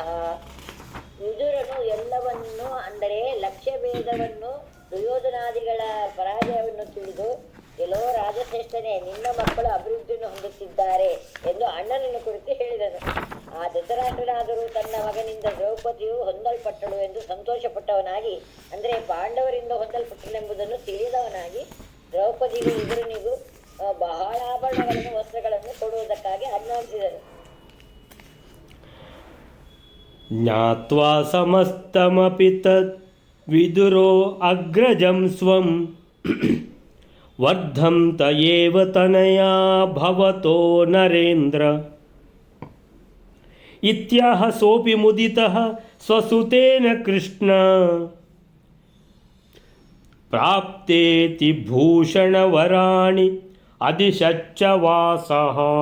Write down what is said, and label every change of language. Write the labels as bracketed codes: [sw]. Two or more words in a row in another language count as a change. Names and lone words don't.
[kn] ವಿದುರನು ಎಲ್ಲವನ್ನೂ ಅಂದರೆ ಲಕ್ಷ್ಯ ಭೇದವನ್ನು ದುರ್ಯೋಧನಾದಿಗಳ ಪರಾಜಯವನ್ನು ತಿಳಿದು ಎಲ್ಲೋ ರಾಜಶ್ರೇಷ್ಠನೇ, ನಿನ್ನ ಮಕ್ಕಳು ಅಭಿವೃದ್ಧಿಯನ್ನು ಹೊಂದುತ್ತಿದ್ದಾರೆ ಎಂದು ಅಣ್ಣನನ್ನು ಕುರಿತು ಹೇಳಿದನು. ಆ ಧೃತರಾಷ್ಟ್ರನಾದರೂ ತನ್ನ ಮಗನಿಂದ ದ್ರೌಪದಿಯು ಹೊಂದಲ್ಪಟ್ಟಳು ಎಂದು ಸಂತೋಷಪಟ್ಟವನಾಗಿ, ಅಂದರೆ ಪಾಂಡವರಿಂದ ಹೊಂದಲ್ಪಟ್ಟಳೆಂಬುದನ್ನು ತಿಳಿದವನಾಗಿ, ದ್ರೌಪದಿಗೂ ವಿದುರನಿಗೂ ಬಹಳ ಆಭರಣಗಳನ್ನು ವಸ್ತ್ರಗಳನ್ನು ಕೊಡುವುದಕ್ಕಾಗಿ ಆಜ್ಞಾಪಿಸಿದನು. [sa] ಜ್ಞಾತ್ವಾ ಸಮಸ್ತಮಪಿ ತತ್ ವಿದುರೋ ಅಗ್ರಜಂ ಸ್ವಂ ವರ್ಧಂತ ಏವ ತನಯಾ ಭವತೋ ನರೇಂದ್ರ ಇತ್ಯಾಹ ಸೋಪಿ ಮುದಿತಃ ಸ್ವಸುತೇನ ಕೃಷ್ಣ ಪ್ರಾಪ್ತೇತಿ ಭೂಷಣವರಾಣಿ ಅದಿಶಚ್ಚ ವಾಸಃ.